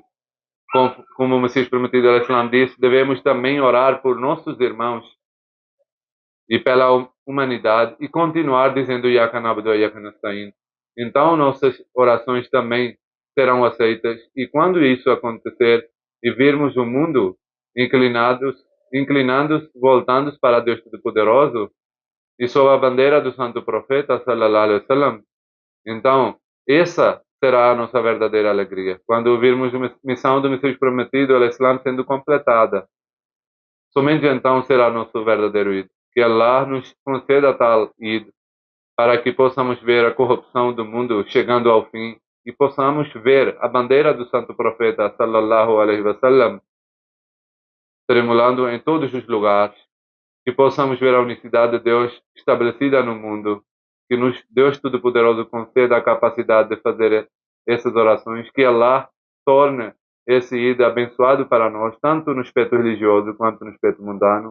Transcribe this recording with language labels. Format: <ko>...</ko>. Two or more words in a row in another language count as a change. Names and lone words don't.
<pt>Como o Messias Prometido al-Islam disse, devemos também orar por nossos irmãos e pela humanidade e continuar dizendo Yakanabdu e Yakanastain. Então nossas orações também serão aceitas e quando isso acontecer e virmos o mundo inclinados, voltando para Deus Todo-Poderoso e sob a bandeira do Santo Profeta</pt> <ar>صلى الله عليه وسلم,</ar> <pt>então essa será a nossa verdadeira alegria. Quando virmos a missão do Messias Prometido, o Islã sendo completada, somente então será nosso verdadeiro Eid. Que Allah nos conceda tal Eid para que possamos ver a corrupção do mundo chegando ao fim e possamos ver a bandeira do Santo Profeta</pt> <ar>صلى الله عليه وسلم</ar> <pt>tremulando em todos os lugares, que possamos ver a unicidade de Deus estabelecida no mundo, que nos Deus Todo-Poderoso conceda a capacidade de fazer essas orações, que Allah torne esse Eid abençoado para nós, tanto no aspecto religioso quanto no aspecto mundano.</pt>